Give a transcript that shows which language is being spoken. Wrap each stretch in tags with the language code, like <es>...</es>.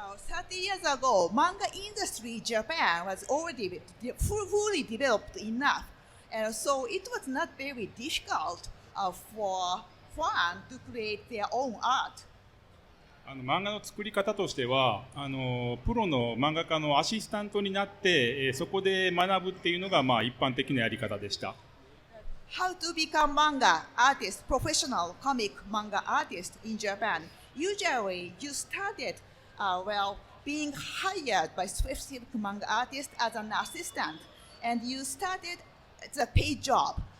<en>30 years ago, manga industry in Japan was already fully developed enough, and so it was not very difficult for fans to create their own art.</en> <ja>漫画の作り方としては、プロの漫画家のアシスタントになって、そこで学ぶっていうのがまあ一般的なやり方でした。</ja> <en>How to become manga artist, professional comic manga artist in Japan? Usually, you started being hired by specific manga artist as an assistant, and you started the paid job.</en>